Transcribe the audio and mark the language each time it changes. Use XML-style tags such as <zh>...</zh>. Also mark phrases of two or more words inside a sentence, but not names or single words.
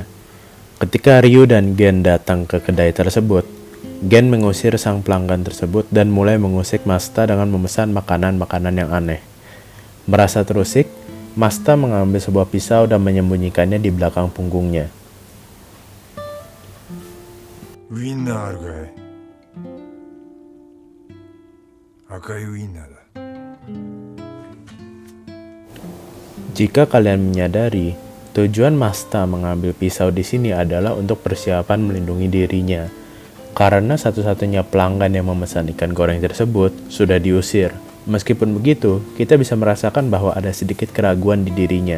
<id>Ketika Ryu dan Gen datang ke kedai tersebut, Gen mengusir sang pelanggan tersebut dan mulai mengusik Masta dengan memesan makanan-makanan yang aneh. Merasa terusik, Masta mengambil sebuah pisau dan menyembunyikannya di belakang punggungnya.</id> <ja>ウインナーあるかい？赤いウインナーだ。</ja> <id>Jika kalian menyadari, tujuan Masta mengambil pisau di sini adalah untuk persiapan melindungi dirinya. Karena satu-satunya pelanggan yang memesan ikan goreng tersebut sudah diusir. Meskipun begitu, kita bisa merasakan bahwa ada sedikit keraguan di dirinya.</id>